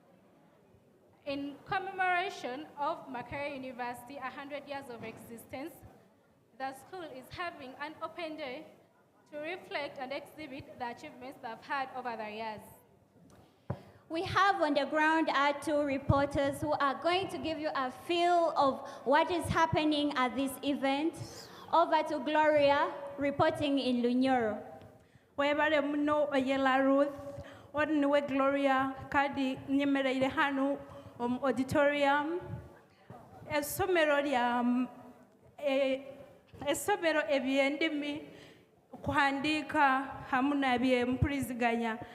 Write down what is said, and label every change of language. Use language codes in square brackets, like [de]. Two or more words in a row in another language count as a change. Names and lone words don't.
[en] In commemoration of Makerere University, 100 years of existence, the school is having an open day to reflect and exhibit the achievements they've had over the years. We have on the ground our two reporters who are going to give you a feel of what is happening at this event. Over to Gloria, reporting in Lunyoro. [nyo] Webale muno Ayala Ruth, Odinwe Gloria, Kadi Nyemereire hanu auditorium. Esomero ebyendimi kuhandika hamuna bye mpuliziganya.